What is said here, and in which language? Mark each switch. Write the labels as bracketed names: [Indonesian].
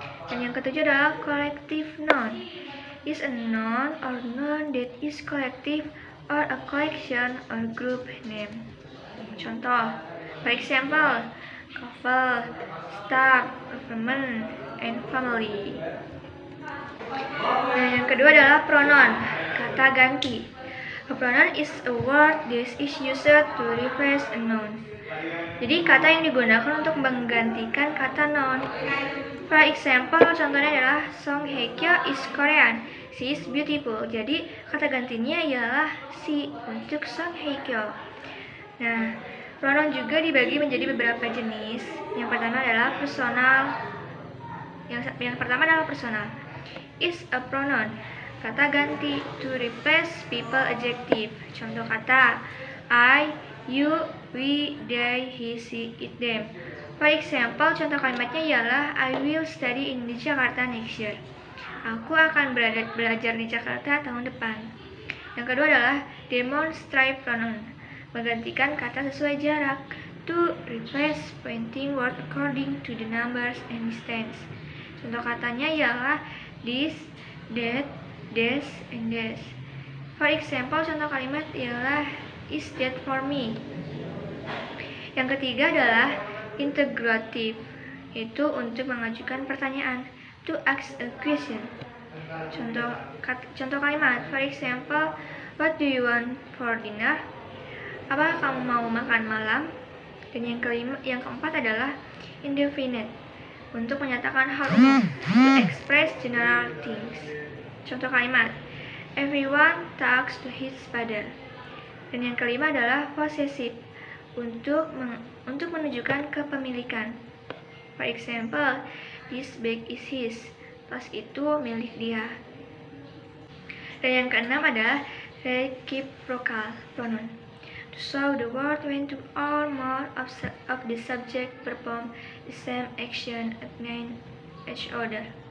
[Indonesian] Dan yang ketujuh adalah [English] collective noun. Is a noun or noun that is collective or a collection or group name. Contoh, for example, couple, staff, government, and family. [Indonesian] Nah, yang kedua adalah pronoun, kata ganti. [English] A pronoun is a word that is used to replace a noun. [Indonesian] Jadi kata yang digunakan untuk menggantikan kata noun. [English] For example, [Indonesian] contohnya adalah [English] Song Hye Kyo is Korean. She is beautiful. [Indonesian] Jadi kata gantinya ialah she untuk Song Hye Kyo. Nah, pronoun juga dibagi menjadi beberapa jenis. Yang pertama adalah personal. Yang pertama adalah personal. [English] Is a pronoun, [Indonesian] kata ganti, [English] to replace people adjective. [Indonesian] Contoh kata I, you, we, they, he, she, it, them. [English] For example, [Indonesian] contoh kalimatnya ialah [English] I will study in Jakarta next year. [Indonesian] Aku akan belajar di Jakarta tahun depan. Yang kedua adalah demonstrate pronoun, menggantikan kata sesuai jarak, [English] to replace pointing word according to the numbers and distance. [Indonesian] Contoh katanya ialah this, that, this, and this. [English] For example, [Indonesian] contoh kalimat ialah [English] is that for me. [Indonesian] Yang ketiga adalah interrogative, itu untuk mengajukan pertanyaan, [English] to ask a question. [Indonesian] Contoh kalimat, [English] for example, what do you want for dinner? [Indonesian] Apa kamu mau makan malam? Dan yang keempat adalah indefinite, untuk menyatakan hal umum, [English] to express general things. [Indonesian] Contoh kalimat, [English] everyone talks to his father. [Indonesian] Dan yang kelima adalah possessive, untuk menunjukkan kepemilikan. [English] For example, this bag is his. [Indonesian] Tas itu milik dia. Dan yang keenam adalah [English] reciprocal pronoun, to show the word when two or more of the subject perform the same action against each other.